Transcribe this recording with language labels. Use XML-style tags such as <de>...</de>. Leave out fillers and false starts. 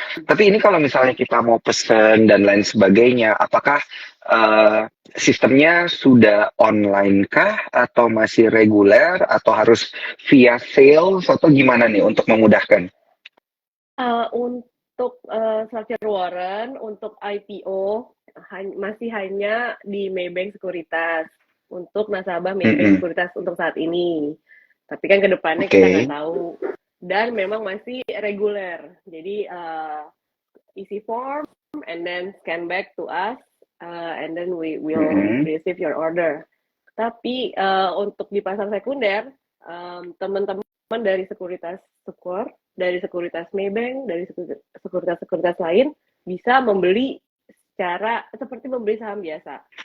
<id>Tapi ini kalau misalnya kita mau pesen dan lain sebagainya, apakah sistemnya sudah online kah atau masih reguler atau harus via sales atau gimana nih untuk memudahkan? Untuk structure warrant, untuk IPO masih hanya di Maybank Sekuritas untuk nasabah Maybank Sekuritas untuk saat ini. Tapi kan kedepannya kita nggak tahu. Dan memang masih reguler. Jadi isi</id> <en>form and then scan back to us and then we will receive your order.</en> <id>Tapi untuk di pasar sekunder, teman-teman dari sekuritas Sekor, dari sekuritas Maybank, dari sekuritas lain bisa membeli secara seperti membeli saham biasa.</id>